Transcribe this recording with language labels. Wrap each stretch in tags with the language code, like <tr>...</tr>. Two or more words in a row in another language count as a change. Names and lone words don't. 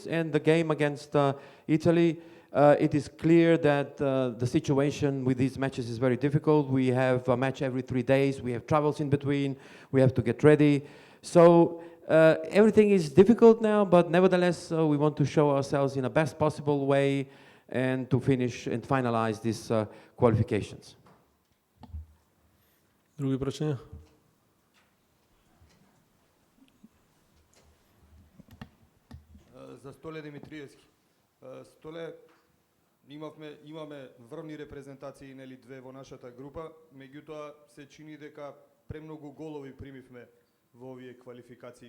<en>And the game against Italy, it is clear that the situation with these matches is very difficult. We have a match every 3 days. We have travels in between. We have to get ready. So everything is difficult now, but nevertheless, we want to show ourselves in the best possible way and to finish and finalize these qualifications.</en> <mk>Други прашања? За Столе Димитриевски. Столе, имаме врвни репрезентации, нели две во нашата група, меѓутоа се чини дека премногу голови примивме во овие квалификации.</mk>